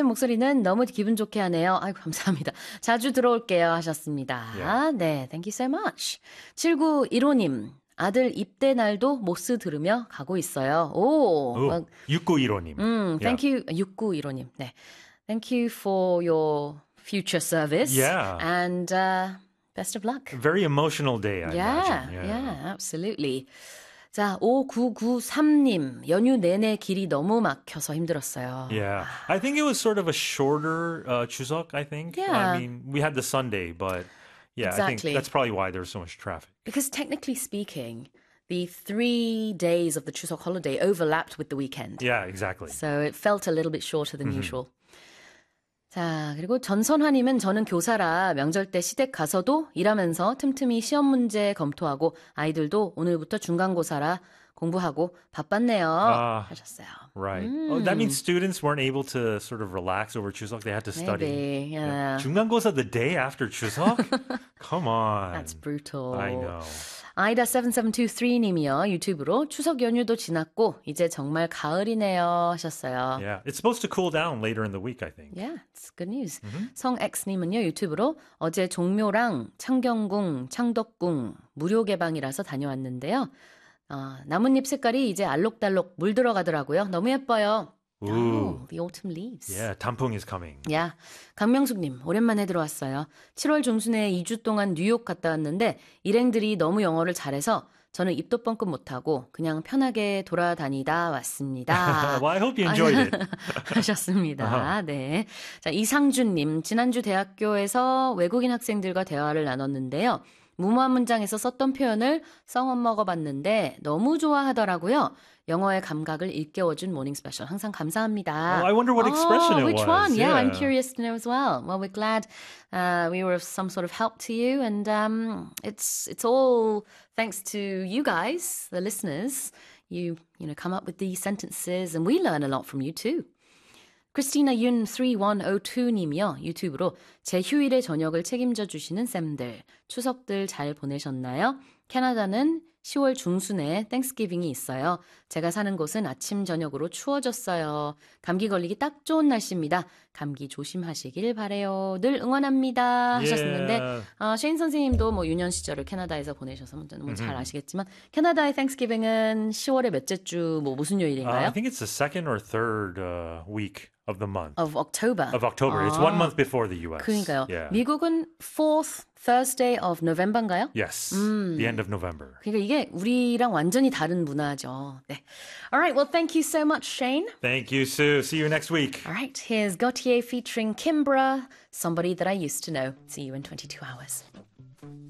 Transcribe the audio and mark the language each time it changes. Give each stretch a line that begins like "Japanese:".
Korean: 목소리는 너무 기분 좋게 하네요. 아이고, 감사합니다. 자주 들어올게요.
English: Yeah.
Korean: 하셨습니다. 네,
English: thank you so much.
Korean: 7915님, 아들 입대 날도 모스 들으며 가고 있어요. 오, 오, 6915님.
English: thank you, 6915님. 네, thank you for your future service and best of luck. Very emotional day, I imagine. Absolutely.
Korean: 자, 5993님, 연휴 내내 길이 너무 막혀서 힘들었어요.
English: I think it was sort of a shorter Chuseok, I think. I mean, we had the Sunday, but yeah, I think that's Exactly. probably why there was so much traffic. Because technically speaking, the 3 days of the Chuseok holiday overlapped with the weekend. So it felt a little bit shorter than usual.
Korean: 자, 그리고 전선화님은 저는 교사라 명절 때 시댁 가서도 일하면서 틈틈이 시험 문제 검토하고 아이들도 오늘부터 중간고사라 공부하고 바빴네요. 하셨어요.
English: Oh, that means students weren't able to sort of relax over Chuseok. They had to study. Yeah. 중간고사 the day after Chuseok? Come That's on. I brutal. know.
Korean: 아이다7723님이요. 유튜브로 추석 연휴도 지났고 이제 정말 가을이네요. 하셨어요.
English: It's supposed to cool down later in the week, I think. It's good news.
Korean: 성X님은요, 유튜브로 어제 종묘랑 창경궁, 창덕궁 무료 개방이라서 다녀왔는데요. 나뭇잎 색깔이 이제 알록달록 물들어가더라고요. 너무 예뻐요.
English: Oh, the autumn leaves.
Korean: 단풍 is coming. 강명숙님, 오랜만에 들어왔어요. 7월 중순에 2주 동안 뉴욕 갔다 왔는데 일행들이 너무 영어를 잘해서 저는 입도 뻥긋 못하고 그냥 편하게 돌아다니다 왔습니다.
English: Well, I hope you enjoyed it.
Korean: 하셨습니다. 네. 자, 이상준님, 지난주 대학교에서 외국인 학생들과 대화를 나눴는데요. 무모한 문장에서 썼던 표현을 써먹어 봤는데 너무 좋아하더라고요. 영어의 감각을 일깨워준 모닝 스페셜. 항상 Oh, 감사합니다.
English: I wonder what expression it which one? was. Yeah, I'm curious to know as well. Well, we're glad we were of some sort of help to you. And it's all thanks to you guys, the listeners. You come up with these sentences and we learn a lot from you too.
Korean: Christina Yun 3102님이요. 유튜브로 제 휴일의 저녁을 책임져 주시는 쌤들. 추석들 잘 보내셨나요? 캐나다는 10월 중순에 땡스기빙이 있어요. 제가 사는 곳은 아침 저녁으로 추워졌어요. 감기 걸리기 딱 좋은 날씨입니다. 감기 조심하시길 바래요. 늘 응원합니다. 하셨는데 셰인 선생님도 뭐 유년 시절을 캐나다에서 보내셔서 뭐잘 아시겠지만 캐나다의 땡스기빙은 10월의 몇째 주뭐 무슨 요일인가요?
English: I think it's the second or third week of the Of month October. of October. It's one month before the US.
Korean: 그러니까요. 미국은
English: Fourth Thursday of November
Korean: 인가요?
English: Yes, the end of November.
Korean: 그러니까 이게 우리랑 완전히 다른 문화죠.
English: 네. Alright, well, thank you so much, Shane. Thank you, Sue. See you next week. Alright, here's Gotye featuring Kimbra, Somebody That I Used to Know. See you in 22 hours.